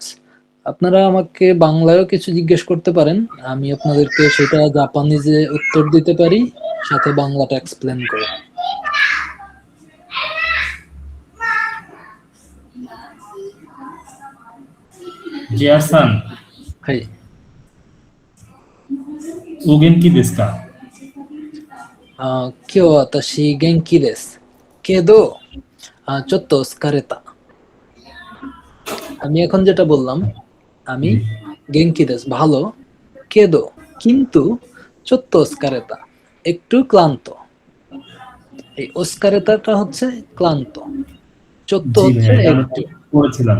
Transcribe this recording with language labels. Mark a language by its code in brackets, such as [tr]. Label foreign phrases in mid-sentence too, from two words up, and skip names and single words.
[bn] আপনারা আমাকে বাংলায়ও কিছু জিজ্ঞেস করতে পারেন, আমি আপনাদেরকে সেটা জাপানিজে উত্তর দিতে পারি, সাথে বাংলাটা এক্সপ্লেন করে। জিয়ার সান, [ja] はい。お元気ですか？今日私元気です。けど、ちょっと疲れた。 [bn] আমি এখন যেটা বললাম, আমি [ja] 元気です [bn] ভালো, কেদো কিন্তু, [ja] ちょっと疲れた [bn] একটু ক্লান্ত। এই ওস্কারেতাটা হচ্ছে ক্লান্ত, চত্ত জি হচ্ছে ভাইয়া, এটা আমরা একটু। পড়েছিলাম।